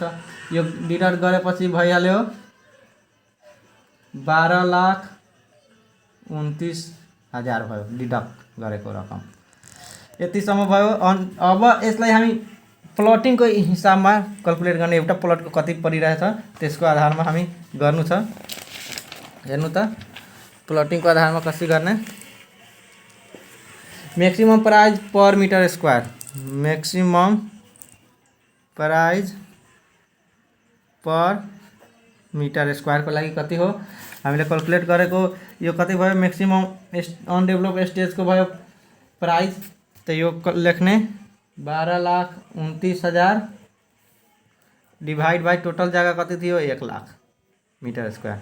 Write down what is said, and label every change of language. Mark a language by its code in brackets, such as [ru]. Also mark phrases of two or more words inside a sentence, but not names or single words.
[ne] यो डिडक्ट गरेपछि भइहाल्यो 12,29,000 भयो डिडक्ट गरेको रकम। यतिसम्म भयो। अब यसलाई हामी प्लटिङको हिसाबमा क्याल्कुलेट गर्ने, एउटा प्लटको कति परिरहेछ त्यसको आधारमा हामी गर्नु छ। हेर्नु त प्लटिङको आधारमा कसरी गर्ने। [en] maximum price per meter square, maximum price per meter square [ne] को लागि कति हो हामीले क्याल्कुलेट गरेको। यो कति भयो? [en] maximum undevelop stage [ne] को भयो प्राइस, तो यो लेख्ने 12,29,000 [en] divide by total [ne] जगह कति थियो? [en] 1 लाख meter square.